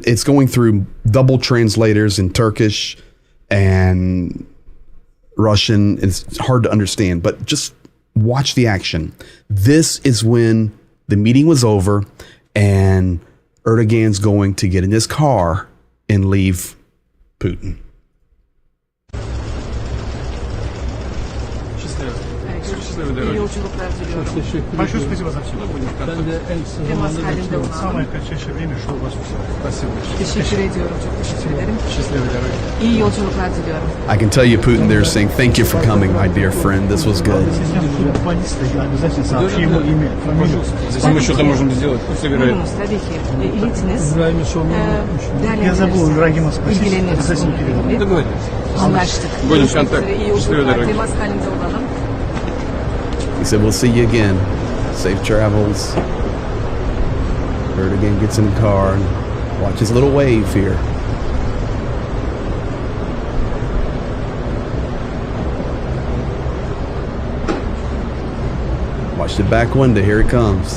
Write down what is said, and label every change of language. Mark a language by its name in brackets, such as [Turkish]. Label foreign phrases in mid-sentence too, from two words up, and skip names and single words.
[English] It's going through double translators in Turkish and Russian. It's hard to understand, but just watch the action. This is when the meeting was over and Erdogan's going to get in his car and leave Putin. [Turkish] İyi yolculuklar diliyorum. [Russian] Большое спасибо за все. [Turkish] Temas halinde olalım. [Russian] Самое кратчайшее время, что у вас все. Спасибо. [Turkish] Teşekkür ediyorum. Çok teşekkür ederim. [Russian] Счастливой дороги. [Turkish] İyi yolculuklar diliyorum. [English] I can tell you, Putin, they're saying, thank you for coming, my dear friend. This was good. [Russian] Футболиста, я обязательно сообщу ему имя, фамилию. Если мы что-то можем сделать, собираем. [Turkish] Buyurunuz tabii ki. İlitiniz. [Russian] Я забыл Ибрагима спросить, [Turkish] İlgileniriz. [Russian] обязательно передам. Договорились. [Turkish] Anlaştık. [Russian] Будем в контакте. [Turkish] İyi [Russian] Счастливой [Turkish] yolculuklar. [Russian] дороги. [Turkish] Temas halinde olalım. [English] He said, we'll see you again. Safe travels. Erdogan gets in the car and watch his little wave here. Watch the back window. Here it comes.